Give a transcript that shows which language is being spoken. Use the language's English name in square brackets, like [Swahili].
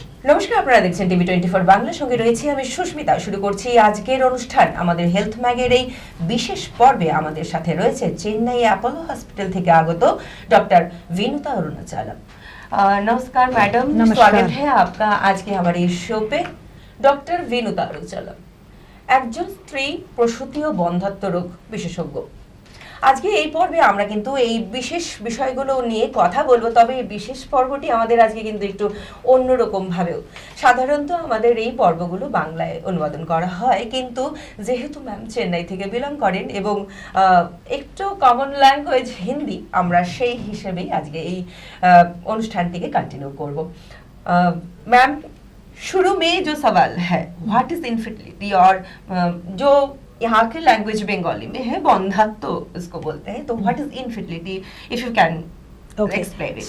[Bangla] নমস্কার, আপনারা দেখছেন টিভি24 বাংলা, সঙ্গে রয়েছি আমি সুস্মিতা। শুরু করছি আজকের অনুষ্ঠান। আমাদের হেলথ ম্যাগের এই বিশেষ পর্বে আমাদের সাথে রয়েছে চেন্নাই অ্যাপোলো হসপিটাল থেকে আগত डॉक्टर विनुता अरुणाचलम। [Hindi] नमस्कार मैडम, स्वागत है आपका आज के हमारे इस शो पे। [Bangla] डॉक्टर विनुता अरुणाचलम একজন স্ত্রী প্রসূতি ও বন্ধ্যাত্ব রোগ বিশেষজ্ঞ। আজকে এই পর্বে আমরা কিন্তু এই বিশেষ বিষয়গুলো নিয়ে কথা বলবো, তবে এই বিশেষ পর্বটি আমাদের আজকে কিন্তু একটু অন্যরকম ভাবেও। সাধারণত আমাদের এই পর্বগুলো বাংলায় অনুবাদন করা হয়, কিন্তু যেহেতু ম্যাম চেন্নাই থেকে বিলং করেন এবং একটু কমন ল্যাঙ্গুয়েজ হিন্দি, আমরা সেই হিসেবেই আজকে এই অনুষ্ঠানটিকে কন্টিনিউ করব। [Hindi] मैम, शुरू में जो सवाल है [English] what is infertility, [Hindi] और जो यहाँ के लैंग्वेज बंगाली में है बंध्यात्व इसको बोलते हैं, तो what is infertility, [English] If you can explain it.